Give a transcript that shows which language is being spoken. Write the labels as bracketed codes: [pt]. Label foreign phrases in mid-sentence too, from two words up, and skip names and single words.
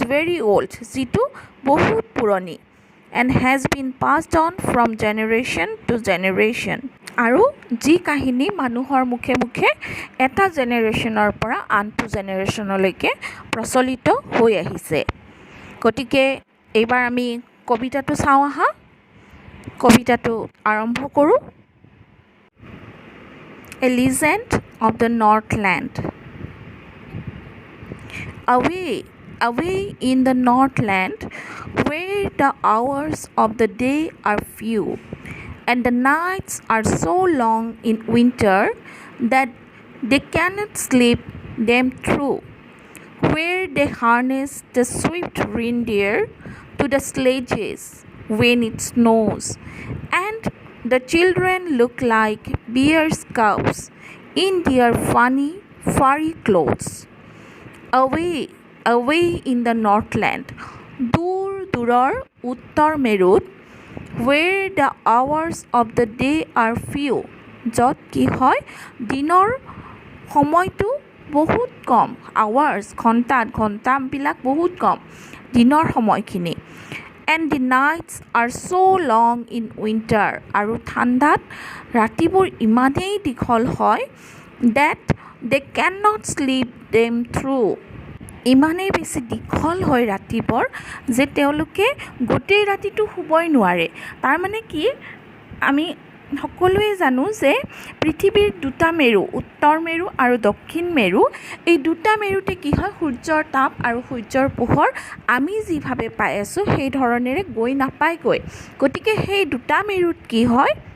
[en] very old [as] যিটো বহুত পুৰণি [en] and has been passed on from generation to generation [as] আৰু যি কাহিনী মানুহৰ মুখে মুখে এটা জেনেৰেশ্যনৰ পৰা আনটো জেনেৰেশ্যনলৈকে প্ৰচলিত হৈ আহিছে গতিকে এইবাৰ আমি কবিতাটো চাওঁ আহা কবিতাটো আৰম্ভ কৰোঁ A Legend of the Northland. [en] Away in the Northland, where the hours of the day are few, and the nights are so long in winter that they cannot sleep them through, where they harness the swift reindeer to the sledges when it snows, and the children look like bear's cubs in their funny, furry clothes. Away in the Northland, [as] দূৰৰ উত্তৰ মেৰুত, [en] where the hours of the day are few, [as] য'ত কি হয় দিনৰ সময়টো বহুত কম hours ঘণ্টাবিলাক বহুত কম দিনৰ সময়খিনি [en] and the nights are so long in winter [as] আৰু ঠাণ্ডাত ৰাতিবোৰ ইমানেই দীঘল হয় [en] that they cannot sleep them through [as] ইমানেই বেছি দীঘল হয় ৰাতিবোৰ যে তেওঁলোকে গোটেই ৰাতিটো শুবই নোৱাৰে তাৰমানে কি আমি সকলোৱে জানো যে পৃথিৱীৰ দুটা মেৰু উত্তৰ মেৰু আৰু দক্ষিণ মেৰু এই দুটা মেৰুতে কি হয় সূৰ্যৰ তাপ আৰু সূৰ্যৰ পোহৰ আমি যিভাৱে পাই আছোঁ সেই ধৰণেৰে গৈ নাপায়গৈ গতিকে সেই দুটা মেৰুত কি হয়